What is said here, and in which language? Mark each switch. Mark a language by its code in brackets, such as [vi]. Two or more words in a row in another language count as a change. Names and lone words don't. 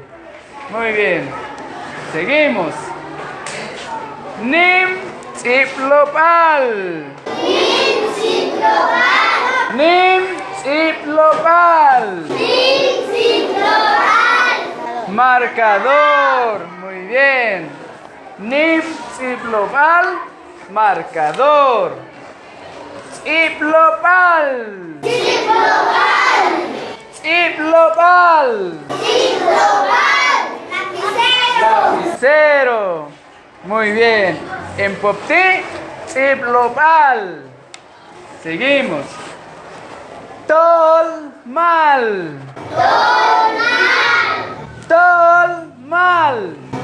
[es] Muy bien. Seguimos. [jac] Nim Tsiplopal. Nim Tsiplopal. [es] Marcador. Muy bien. [jac] Nim Tsiplopal. [es] Marcador. Tsiplopal. [jac] Tsiplopal. [es] Lapicero. Muy bien. En Popti, Tsiplopal. Seguimos. Tolmal. [jac] Tolmal.